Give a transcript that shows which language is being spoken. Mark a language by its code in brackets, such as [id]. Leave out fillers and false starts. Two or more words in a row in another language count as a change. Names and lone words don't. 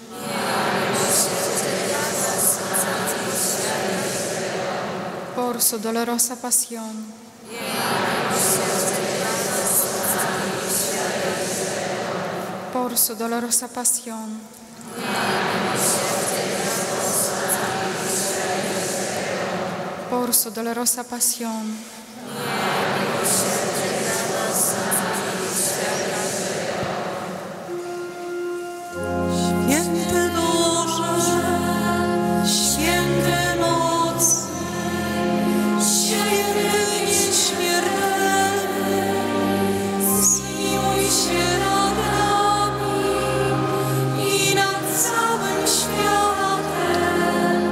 [es] Por su dolorosa pasión. Por su dolorosa pasión. Por su dolorosa pasión. [pl] Święty Boże, święty mocny, święty nieśmiertelny, zmiłuj się nad nami i nad całym światem.